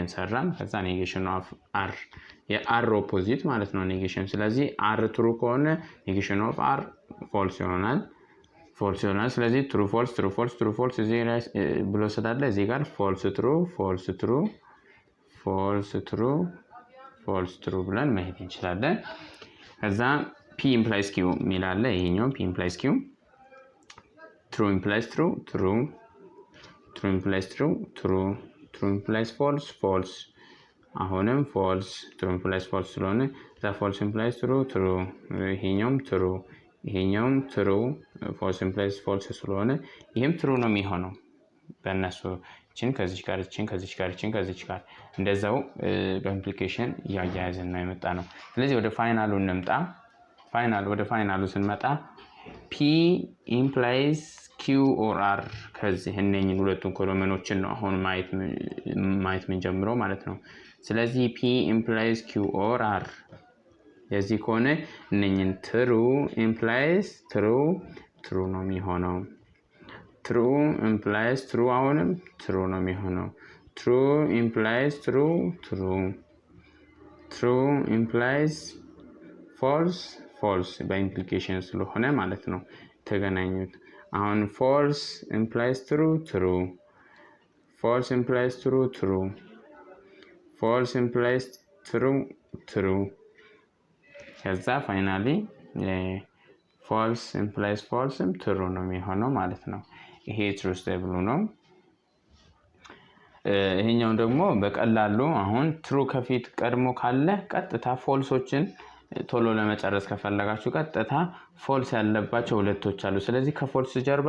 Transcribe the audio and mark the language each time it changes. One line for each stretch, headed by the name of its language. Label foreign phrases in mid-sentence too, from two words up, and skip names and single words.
Amharic: ሰራን። ከዛ
English: negation of r
Amharic: የr ኦፖዚት ማለት ነው ኔጌሽን። ስለዚህ r ትሩ ከሆነ
English: negation of r
Amharic: ፎልስ ይሆናል። ስለዚህ
English: true false true false true false
Amharic: እዚህ ላይ ብሎ ስላለ እዚህ ጋር
English: false true false true false true false true
Amharic: ብለን መሄድ እንችላለን። ከዛ
English: p implies q
Amharic: ሚላለ ይሄኛው
English: p implies q true implies true true, true implies true true, true implies false false, አሁንም false true implies false ስለሆነ the false implies true true፣ ይሄኛውም true false implies false
Amharic: ስለሆነ ይሄም true ነው የሚሆነው። በእነሱ ከዚች ጋር እንደዛው በኢምፕሊኬሽን ያያያዝና የመጣ ነው። ስለዚህ ወደ ፋይናሉ እንምጣ። ወደ ፋይናሉ ስንመጣ
English: p implies q or r
Amharic: ከዚህ እነኚህን ሁለቱን ኮሎመኖችን ነው አሁን ማየት ምን ጀምሮ ማለት ነው። ስለዚህ
English: p implies q or r
Amharic: የዚህ ከሆነ እነኚህን
English: true implies true
Amharic: ነው የሚሆነው።
English: true implies true
Amharic: አሁንም true ነው የሚሆነው።
English: true implies true true implies false false
Amharic: በኢምፕሊኬሽን ስለሆነ ማለት ነው ተገናኙት አሁን
English: false implies true true false implies true true false implies true true ከዛ finally false implies false true
Amharic: ነው የሚሆነው ማለት ነው ይሄ
English: true stable ነው
Amharic: ይሄኛው ደግሞ በቀላሉ አሁን true ከፊት ቀድሞ ካለ ቀጥታ falseዎችን ቶሎ ለመጨረስ ከፈለጋችሁ ቀጥታ false ያለባቸው ሁለቶች አሉ ስለዚህ ከfalse ጀርባ